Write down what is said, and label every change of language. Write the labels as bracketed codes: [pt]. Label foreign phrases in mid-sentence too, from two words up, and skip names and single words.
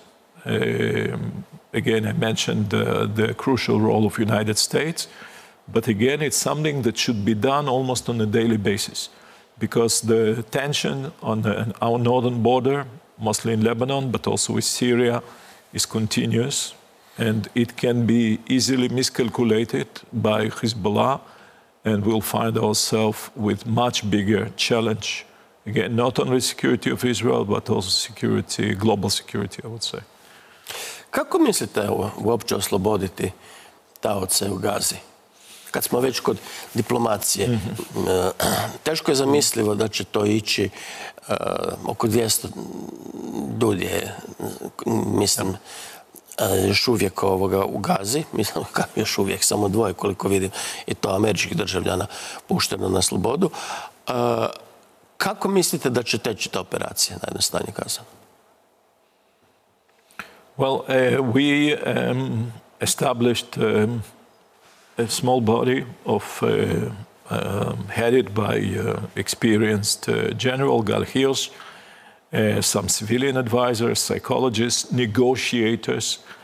[en] Again, I mentioned the crucial role of United States, but again, it's something that should be done almost on a daily basis, because the tension on our northern border, mostly in Lebanon, but also with Syria, is continuous, and it can be easily miscalculated by Hezbollah, and we'll find ourselves with much bigger challenge. Again, not only security of Israel, but also security, global security, I would say. [hr] Kako mislite uopće osloboditi taoce u Gazi? Kad smo već kod diplomacije, teško je zamislivo da će to ići oko 200 ljudi je, mislim, još uvijek u Gazi, mislim, još uvijek samo 2, koliko vidim, i to američkih državljana pušteno na slobodu. Kako mislite da će teći ta operacija, najjednostavnije kazano? [en] Well, we established a small body of headed by experienced General Galhios, some civilian advisors, psychologists, negotiators,